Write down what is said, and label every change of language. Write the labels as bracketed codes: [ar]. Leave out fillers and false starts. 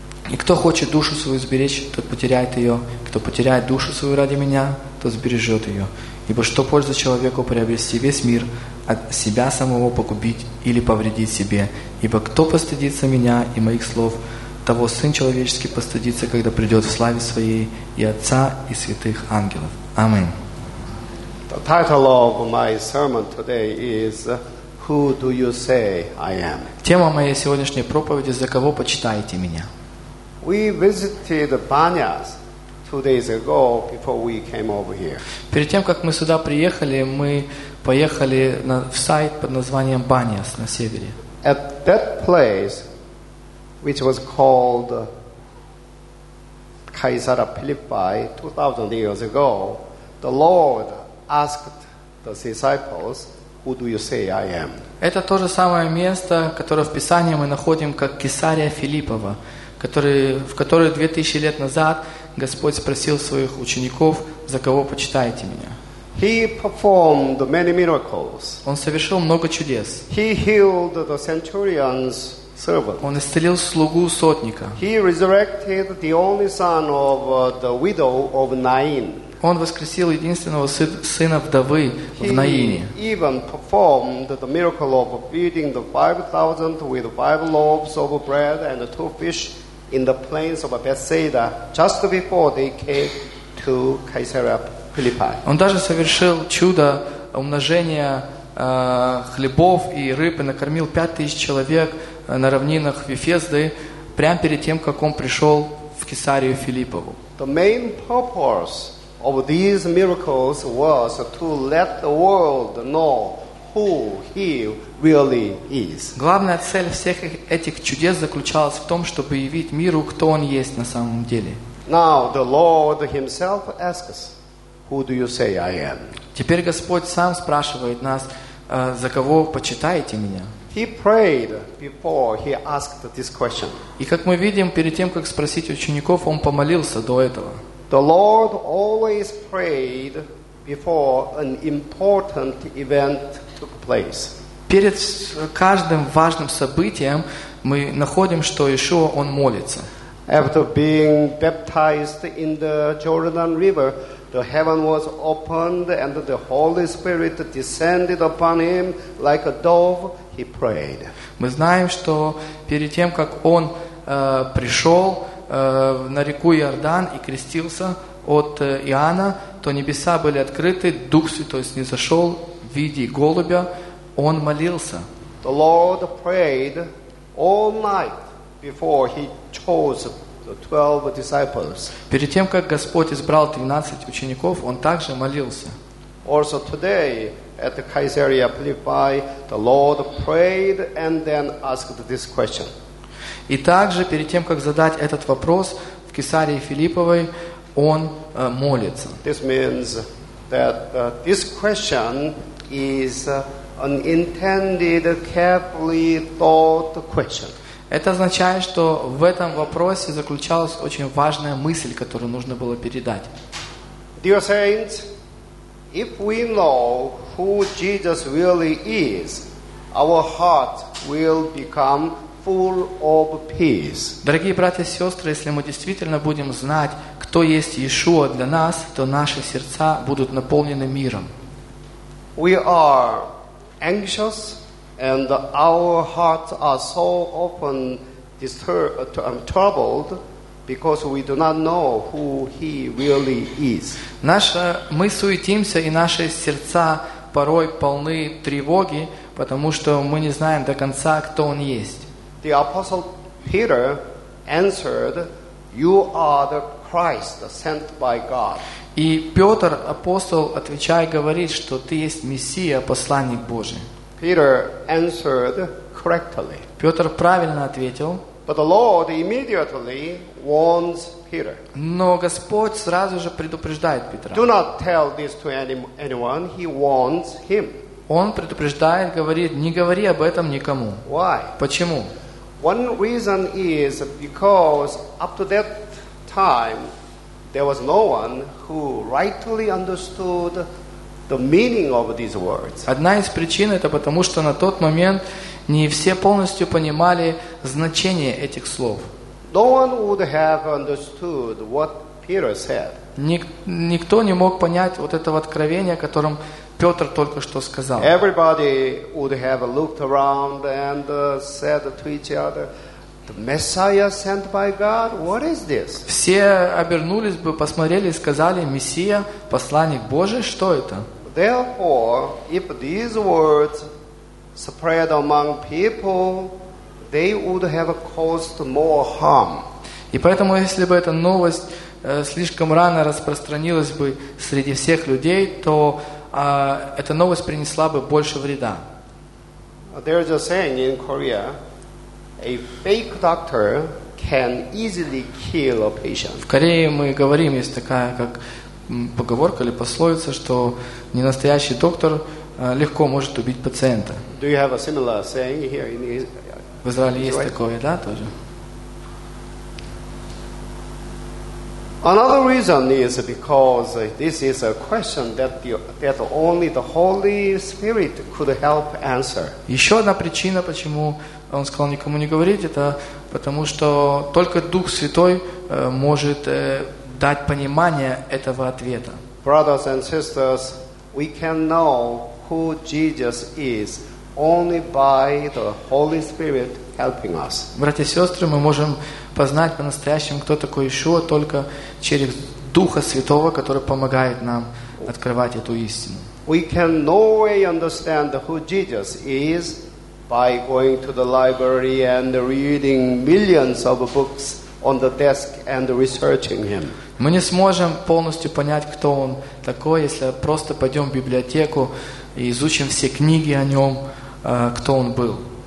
[ru] И кто хочет душу свою сберечь, тот потеряет ее. Кто потеряет душу свою ради меня, тот сбережет ее. Ибо что польза человеку приобрести весь мир, от себя самого погубить или повредить себе? Ибо кто постыдится меня и моих слов, того Сын Человеческий постыдится, когда придет в славе своей и Отца, и святых ангелов. Аминь. [en] The title of my sermon today is "Who do you say I am?" [ru] Тема моей сегодняшней проповеди "За кого почитаете меня?" [en] We visited Banyas 2 days ago before we came over here. [ru] Перед тем как мы сюда приехали, мы поехали в сайт под названием Banyas на севере. [en] At that place, which was called Caesarea Philippi 2,000 years ago, the Lord asked the disciples, "Who do you say I am?" [ru] Это то же самое место, которое в Писании мы находим как Кесария Филиппова, в которое 2000 лет назад Господь спросил своих учеников, "За кого почитаете меня?" [en] He performed many miracles. [ru] Он совершил много чудес. [en] He healed the centurion's servant. [ru] Он исцелил слугу сотника. [en] He resurrected the only son of the widow of Nain. [ru] Он воскресил единственного сына вдовы в Наине. [en] He even performed the miracle of feeding the 5,000 with 5 loaves of bread and 2 fish in the plains of Bethsaida just before they came to Caesarea Philippi. [ru] Он даже совершил чудо умножения хлебов и рыб и накормил 5,000 человек на равнинах Вифезды прямо перед тем, как он пришел в Кесарию Филиппову. [en] The main purpose of these miracles was to let the world know who he really is. [ru] Главная цель всех этих чудес заключалась в том, чтобы явить миру, кто он есть на самом деле. [en] Now the Lord himself asks, who do you say I am? [ru] Теперь Господь сам спрашивает нас, за кого почитаете меня? [en] He prayed before he asked this question. [ru] И как мы видим, перед тем, как спросить учеников, он помолился до этого. [en] The Lord always prayed before an important event took place. [ru] Перед каждым важным событием мы находим, что Иешуа он молится. [en] After being baptized in the Jordan River, the heaven was opened and the Holy Spirit descended upon him like a dove. He prayed. [ru] Мы знаем, что перед тем, как он пришел на реку Иордан и крестился от Иоанна, то небеса были открыты, Дух Святой снизошел в виде голубя, он молился. [en] The Lord prayed all night before he chose the 12 disciples. [ru] Перед тем, как Господь избрал 12 учеников, он также молился. [en] Also today at the Caesarea Philippi, the Lord prayed and then asked this question. [ru] И также, перед тем, как задать этот вопрос, в Кесарии Филипповой он молится. [en] This means that this question is an intended, carefully thought question. [ru] Это означает, что в этом вопросе заключалась очень важная мысль, которую нужно было передать. [en] Dear saints, if we know who Jesus really is, our heart will become full of peace. [ru] Дорогие братья и сестры, если мы действительно будем знать, кто есть Иешуа для нас, то наши сердца будут наполнены миром. [en] We are anxious and our hearts are so often troubled because we do not know who he really is. [ru] Мы суетимся, и наши сердца порой полны тревоги, потому что мы не знаем до конца, кто он есть. [en] The apostle Peter answered, "You are the Christ, sent by God." [ru] И Петр, апостол, отвечая, говорит, что ты есть Мессия, посланник Божий. [en] Peter answered correctly. [ru] Петр правильно ответил. [en] But the Lord immediately warns Peter. [ru] Но Господь сразу же предупреждает Петра. [en] Do not tell this to anyone. He warns him. [ru] Он предупреждает, говорит, не говори об этом никому. [en] Why? [ru] Почему? [en] One reason is because up to that time there was no one who rightly understood the meaning of these words. [ru] Одна из причин это потому, что на тот момент не все полностью понимали значение этих слов. [en] No one would have understood what Peter said. [ru] Никто не мог понять вот этого откровения, которым Петр только что сказал. [en] Everybody would have looked around and said to each other, "The Messiah sent by God? What is this?" [ru] Все обернулись бы, посмотрели и сказали: "Мессия, посланник Божий, что это?" [en] Therefore, if these words spread among people, they would have caused more harm. [ru] И поэтому, если бы эта новость слишком рано распространилась бы среди всех людей, то эта новость принесла бы больше вреда. [en] There is a saying in Korea, a fake doctor can easily kill a patient. [ru] В Корее мы говорим, есть такая как поговорка или пословица, что ненастоящий доктор легко может убить пациента. [en] Do you have a similar saying here in [ru] В Израиле есть такое, да, тоже? [en] Another reason is because this is a question that only the Holy Spirit could help answer. [ru] Еще одна причина, почему он сказал никому не говорить, это потому что только Дух Святой может дать понимание этого ответа. [en] Brothers and sisters, we can know who Jesus is only by the Holy Spirit helping us. [ru] Братья и сестры, мы можем познать по-настоящему, кто такой Иешуа, только через Духа Святого, который помогает нам открывать эту истину. [en] We can no way understand who Jesus is by going to the library and reading millions of books on the desk and researching him. [ru] Мы не сможем полностью понять, кто он такой, если просто пойдем в библиотеку и изучим все книги о нем, кто он был.